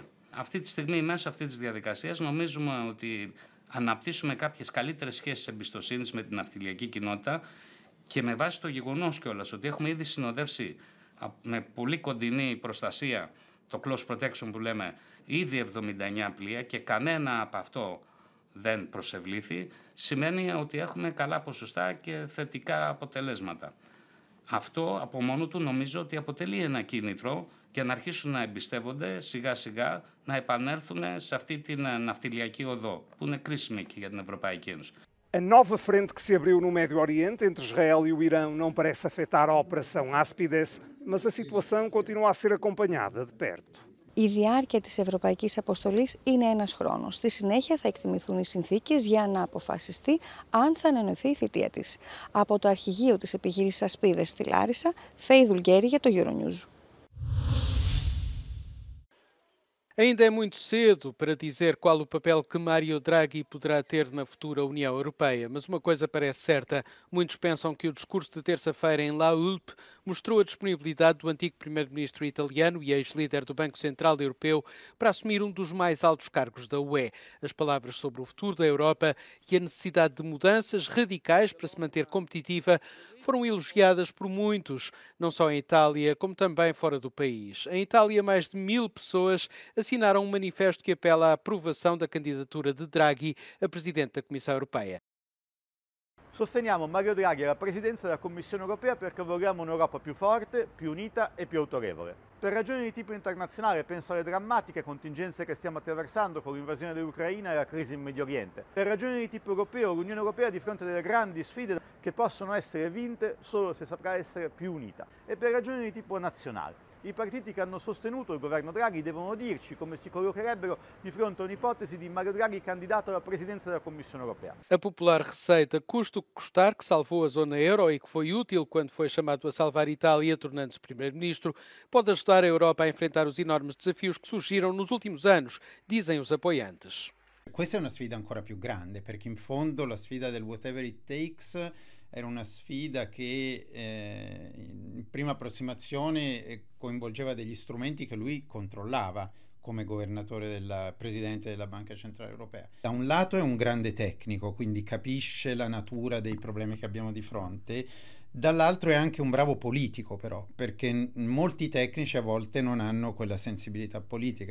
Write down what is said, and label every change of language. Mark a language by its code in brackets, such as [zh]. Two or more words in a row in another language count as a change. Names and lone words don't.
[el] Αυτή τη στιγμή, μέσω αυτής της διαδικασίας, νομίζουμε ότι αναπτύσσουμε κάποιες καλύτερες σχέσεις εμπιστοσύνης με την ναυτιλιακή κοινότητα και με βάση το γεγονός κιόλας ότι έχουμε ήδη συνοδεύσει με πολύ κοντινή προστασία, το [en] close protection [el] που λέμε, ήδη 79 πλοία και κανένα από αυτό δεν προσευλήθη, σημαίνει ότι έχουμε καλά ποσοστά και θετικά αποτελέσματα. Αυτό από μόνο του νομίζω ότι αποτελεί ένα κίνητρο για να αρχίσουν να εμπιστεύονται σιγά σιγά να επανέλθουν σε αυτή την ναυτιλιακή οδό που είναι κρίσιμη και για την Ευρωπαϊκή Ένωση. [pt] A nova frente que se abriu no Médio Oriente entre Israel e o Irão não parece afetar a operação Aspides, mas a situação continua a ser acompanhada de perto. [el] Η διάρκεια της ευρωπαϊκής αποστολής είναι ένας χρόνος. Στη συνέχεια θα εκτιμηθούν οι συνθήκες για να αποφασιστεί αν θα ανανεωθεί η θητεία της. Από το αρχηγείο της επιχείρησης Ασπίδες στη Λάρισα, Φέη Δουλγκέρη για το Euronews. [pt] Ainda é muito cedo para dizer qual o papel que Mário Draghi poderá ter na futura União Europeia, mas uma coisa parece certa. Muitos pensam que o discurso de terça-feira em La Hulpe mostrou a disponibilidade do antigo primeiro-ministro italiano e ex-líder do Banco Central Europeu para assumir um dos mais altos cargos da UE. As palavras sobre o futuro da Europa e a necessidade de mudanças radicais para se manter competitiva foram elogiadas por muitos, não só em Itália, como também fora do país. Em Itália, mais de 1000 pessoas assinaram um manifesto que apela à aprovação da candidatura de Draghi a presidente da Comissão Europeia. [it] Sosteniamo Mario Draghi alla presidenza della Commissione europea perché vogliamo un'Europa più forte, più unita e più autorevole. Per ragioni di tipo internazionale penso alle drammatiche contingenze che stiamo attraversando con l'invasione dell'Ucraina e la crisi in Medio Oriente. Per ragioni di tipo europeo l'Unione Europea è di fronte a delle grandi sfide che possono essere vinte solo se saprà essere più unita. E per ragioni di tipo nazionale I partiti che hanno sostenuto il governo Draghi devono dirci come si collocherebbero di fronte a un'ipotesi di Mario Draghi candidato alla presidenza della Commissione Europea. [pt] A popular receita custo que custar, que salvou a zona euro e que foi útil quando foi chamado a salvar a Itália, tornando-se primeiro-ministro, pode ajudar a Europa a enfrentar os enormes desafios que surgiram nos últimos anos, dizem os apoiantes. [it] Questa è una sfida ancora più grande, perché in fondo la sfida del [en] whatever it takes [it] era una sfida che in prima approssimazione coinvolgeva degli strumenti che lui controllava come governatore presidente della Banca Centrale Europea. Da un lato è un grande tecnico, quindi capisce la natura dei problemi che abbiamo di fronte, dall'altro è anche un bravo politico però, perché molti tecnici a volte non hanno quella sensibilità politica.